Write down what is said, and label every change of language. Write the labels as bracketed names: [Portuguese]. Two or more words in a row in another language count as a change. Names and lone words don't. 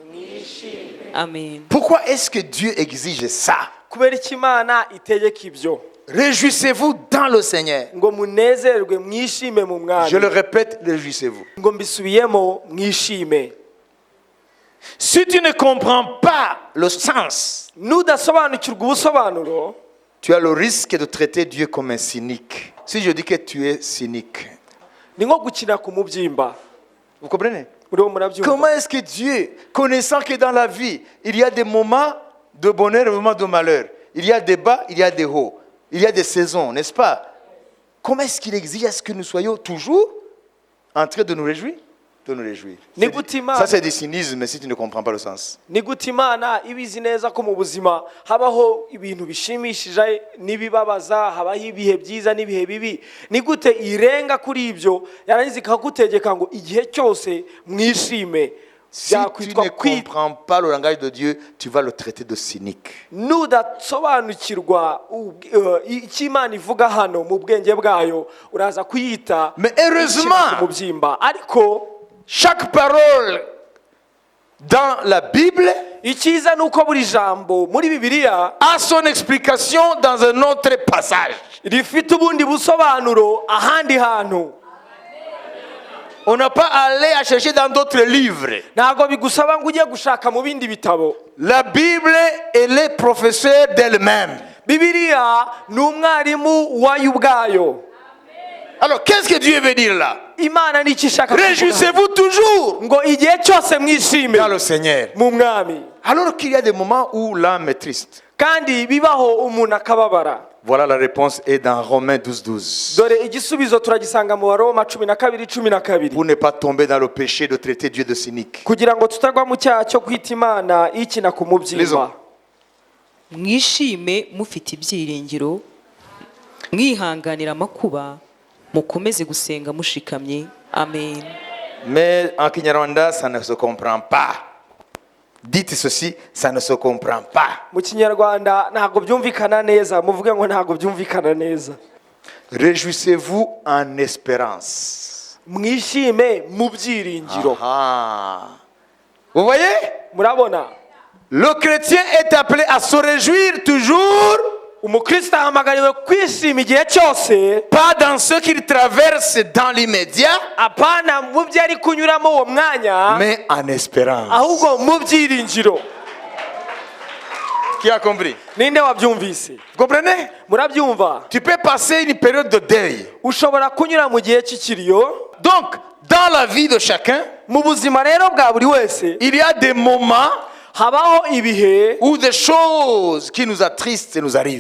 [French] Amen. Pourquoi est-ce que Dieu exige ça? [Kinyarwanda] Kubera iki Imana itegeka ibyo? [French] Réjouissez-vous dans le Seigneur. [Kinyarwanda] Ngo munezerwe mwishime mu mwami. [French] Je le répète, réjouissez-vous. [Kinyarwanda] Ngo mbisubiyemo mwishime. [French] Si tu ne comprends pas le sens, [Kinyarwanda] Nudasobanukirwa ubusobanuro, [French] tu as le risque de traiter Dieu comme un cynique. Si je dis que tu es cynique, [Kinyarwanda] ni nko gukina ku mubyimba. [French] vous comprenez? [Kinyarwanda] Uriho murabyumva? [French] Comment est-ce que Dieu, connaissant que dans la vie, il y a des moments de bonheur et des moments de malheur, il y a des bas, il y a des hauts, il y a des saisons, n'est-ce pas? Comment est-ce qu'il exige à ce que nous soyons toujours en train de nous réjouir? De nous réjouir. Ça, c'est du cynisme si tu ne comprends pas le sens. [Kinyarwanda] Ni gute Imana ibizi neza ko mu buzima habaho ibintu bishimishije n'ibibabaza, habaho ibihe byiza n'ibihe bibi. Ni gute irenga kuri ibyo yarangiza ikagutegeka ngo igihe cyose mwishime? [French] Si tu ne comprends pas le langage de Dieu, tu vas le traiter de cynique. [Kinyarwanda] Nudasobanukirwa icyo Imana ivuga hano mu bwenge bwayo, uraza kuyita [French] Mais heureusement, [Kinyarwanda] mubyimba. Ariko [French] chaque parole dans la Bible [Kinyarwanda] icyiza ni uko buri jambo muri Bibiliya [French] a son explication dans un autre passage. [Kinyarwanda] rifite ubundi busobanuro ahandi hantu. [French] On n'a pas à aller à chercher dans d'autres livres. [Kinyarwanda] Ntabwo bigusaba ngo ujye gushaka mu bindi bitabo. [French] La Bible, elle est professeure d'elle-même. [Kinyarwanda] Bibiliya ni umwarimu wayo ubwayo. [French] Alors, qu'est-ce que Dieu veut dire là? [Kinyarwanda] Imana ni iki ishaka kuvuga? [French] Réjouissez-vous toujours [Kinyarwanda] Ngo igihe cyose mwishime [French] dans le Seigneur. [Kinyarwanda] mu mwami. [French] Alors qu'il y a des moments où l'âme est triste. [Kinyarwanda] Kandi bibaho umuntu akababara. [French] Voilà la réponse est dans Romains 12:12. [Kinyarwanda] Dore igisubizo turagisanga mu Baroma 12:12. [French] Pour ne pas tomber dans le péché de traiter Dieu de cynique. [Kinyarwanda] Kugira ngo tutagwa mu cyaha cyo kwita Imana ikina ku mubyimba. mwishime mufite ibyiringiro, mwihanganira amakuba, mukomeze gusenga mushikamye. Amen. [French] Mais en Kinyarwanda, ça ne se comprend pas. Dites ceci, ça ne se comprend pas. [Kinyarwanda] Mu Kinyarwanda ntabwo byumvikana neza, muvuge ngo ntabwo byumvikana neza. [French] Réjouissez-vous en espérance. [Kinyarwanda] Mwishime mu byiringiro. [French] Ah. Vous voyez? [Kinyarwanda] Murabona? [French] Le chrétien est appelé à se réjouir toujours, [Kinyarwanda] umukristo ahamagariwe kwishima igihe cyose, [French] pas dans ce qu'il traverse dans l'immédiat, [Kinyarwanda] apana mu byo ari kunyuramo uwo mwanya, [French] mais en espérance. [Kinyarwanda] ahubwo mu byiringiro. [French] Qui a compris? [Kinyarwanda] Ninde wabyumvise? [French] Vous comprenez? [Kinyarwanda] Murabyumva? [French] Tu peux passer une période de deuil. [Kinyarwanda] Ushobora kunyura mu gihe cy'ikiriyo. [French] Donc, dans la vie de chacun, [Kinyarwanda] Mu buzima rero bwa buri wese [French] il y a des moments [Kinyarwanda] habaho ibihe, [French] où des choses qui nous attristent nous arrivent.